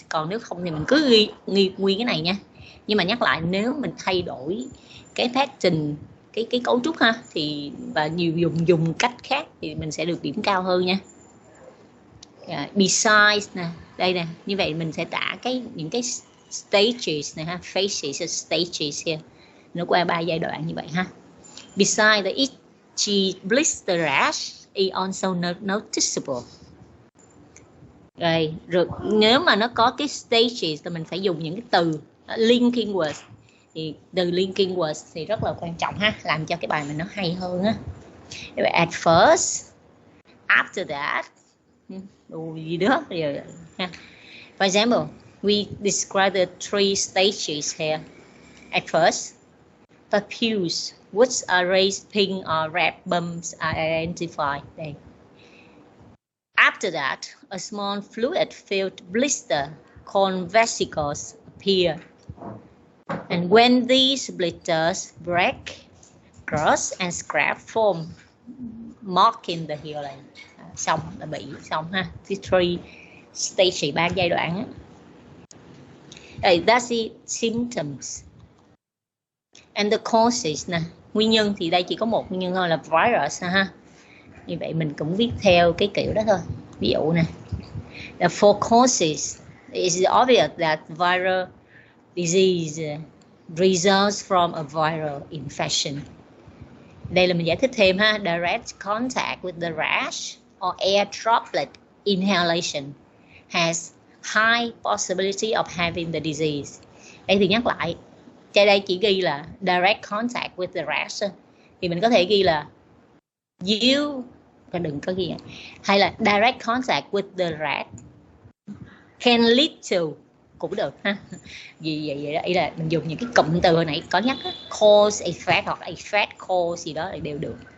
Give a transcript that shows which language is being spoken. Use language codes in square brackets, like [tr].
[vi] Còn nếu không thì mình cứ ghi nguyên cái này nha. Nhưng mà nhắc lại nếu mình thay đổi cái pattern, cái cấu trúc ha thì và nhiều dùng cách khác thì mình sẽ được điểm cao hơn nha. Besides nè, đây nè, như vậy mình sẽ tả những cái stages này ha, [en] phases, stages here. [vi] Nó qua 3 giai đoạn như vậy ha. [en] Besides the itchy blister rash is also noticeable. [vi] Rồi nếu mà nó có cái stages thì mình phải dùng những cái từ linking words. Thì từ linking words thì rất là quan trọng ha, làm cho cái bài mình nó hay hơn ha. [en] At first, after that, [vi] đồ gì đó rồi ha. [en] For example, we describe the 3 stages here. At first, papules, which are raised pink or red bumps are identified. [vi] Đây. [en] After that, a small fluid-filled blister called vesicles appear. And when these blisters break, cross and scrap form, marking the healing. [vi] Xong là bị xong ha. [en] The 3 stage, [vi] 3 giai đoạn. [en] That's the symptoms. And the causes [vi] nè, nguyên nhân thì đây chỉ có một nguyên nhân thôi là virus ha. Như vậy mình cũng viết theo cái kiểu đó thôi. Ví dụ nè, [en] the 4 causes, it's obvious that viral disease results from a viral infection. [vi] Đây là mình giải thích thêm ha. [en] Direct contact with the rash or air droplet inhalation has high possibility of having the disease. [vi] Đây thì nhắc lại, trên đây chỉ ghi là [en] direct contact with the rash, [vi] thì mình có thể ghi là you, đừng có ghi hay là [en] direct contact with the rash can lead to, [vi] cũng được ha. Vì vậy đó, ý là mình dùng những cái cụm từ hồi nãy có nhắc đó, cause effect hoặc effect cause gì đó đều được.